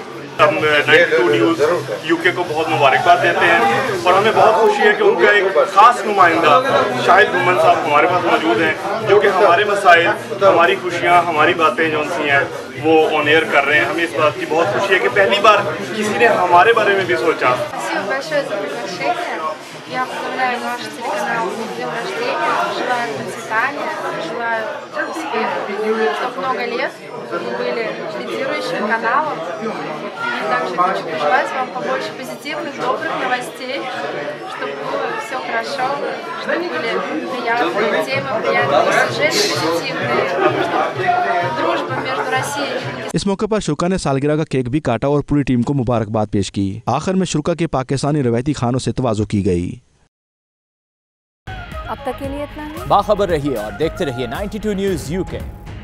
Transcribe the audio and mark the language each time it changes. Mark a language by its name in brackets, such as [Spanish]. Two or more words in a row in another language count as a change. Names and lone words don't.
[Urdu] ہم 92 نیوز یوکے کو بہت مبارکباد دیتے ہیں اور ہمیں بہت خوشی ہے کہ ان کا ایک خاص نمائندہ شاہد گھمن صاحب ہمارے پاس موجود ہیں، جو کہ ہمارے مسائل، ہماری خوشیاں، ہماری باتیں جو سی ہیں وہ [English] on air [Urdu] کر رہے ہیں. ہمیں اس بات کی بہت خوشی ہے کہ پہلی بار کسی نے ہمارے بارے میں بھی سوچا. [Russian] Я поздравляю наш телеканал с днем рождения, желаю процветания, желаю успеха, чтобы много лет вы были лидирующим каналом. И также хочу пожелать вам побольше позитивных, добрых новостей, чтобы было все хорошо, чтобы были приятные темы, приятные сюжеты позитивные, чтобы дружба между Россией и Пакистаном। [Urdu] اس موقع پر شورا نے سالگرہ کا کیک بھی کاٹا اور پوری ٹیم کو مبارکباد پیش کی. آخر میں شورا کے پاکستانی روایتی کھانوں سے تواضع کی گئی. اب تک کے لیے اتنا ہی. باخبر رہیے اور دیکھتے رہیے 92 نیوز یوکے.